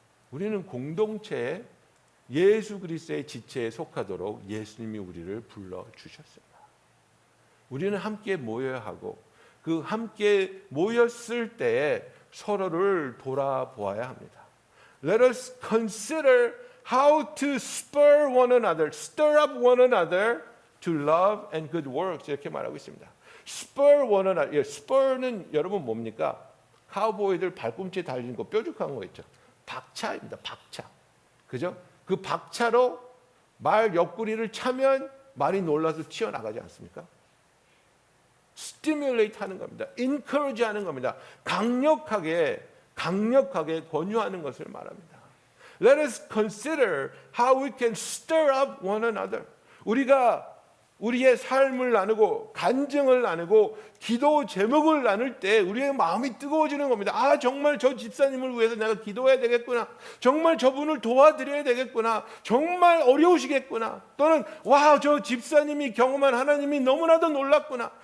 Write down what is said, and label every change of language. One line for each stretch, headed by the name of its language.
Korean: 우리는 공동체에 예수 그리스도의 지체에 속하도록 예수님이 우리를 불러주셨습니다. 우리는 함께 모여야 하고 그 함께 모였을 때에 서로를 돌아보아야 합니다.
English: Let us consider how to spur one another, stir up one another to love and good works
Korean: 이렇게 말하고 있습니다.
English: spur one another.
Korean: spur는 여러분 뭡니까? 카우보이들 발꿈치에 달린 거 뾰족한 거 있죠. 박차입니다. 박차. 그죠? 그 박차로 말 옆구리를 차면 말이 놀라서 튀어나가지 않습니까? 스티뮬레이트 하는 겁니다. 인커리지 하는 겁니다. 강력하게 권유하는 것을 말합니다.
English: Let us consider how we can stir up one another.
Korean: 우리가 우리의 삶을 나누고 간증을 나누고 기도 제목을 나눌 때 우리의 마음이 뜨거워지는 겁니다. 아, 정말 저 집사님을 위해서 내가 기도해야 되겠구나. 정말 저분을 도와드려야 되겠구나. 정말 어려우시겠구나. 또는 와, 저 집사님이 경험한 하나님이 너무나도 놀랍구나.